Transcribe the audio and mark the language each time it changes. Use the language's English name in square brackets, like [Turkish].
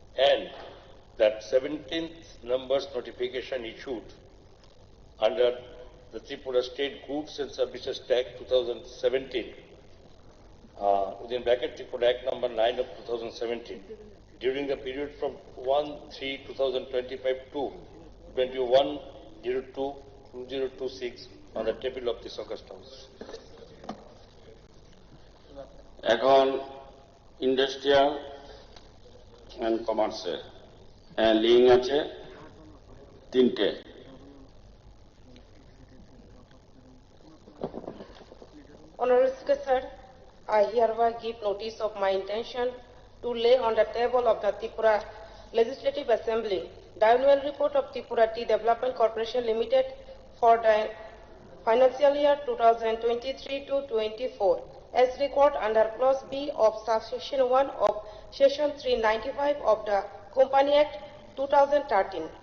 [English] And that 17th numbers notification issued under the Tripura State Goods and Services Tax 2017, within bracket Tripura Act number 9 of 2017, during the period from 1/3/2025 to 21/02/2026 on the table of this August House. [Bangla] এখন industrial and কমার্সে link আছে 3টে। [English] Honorable Speaker, sir, I hereby give notice of my intention to lay on the table of the Tripura Legislative Assembly the annual report of Tripura Tea Development Corporation Limited for the financial year 2023-24 as recorded under Clause B of Subsection 1 of Section 395 of the Company Act 2013.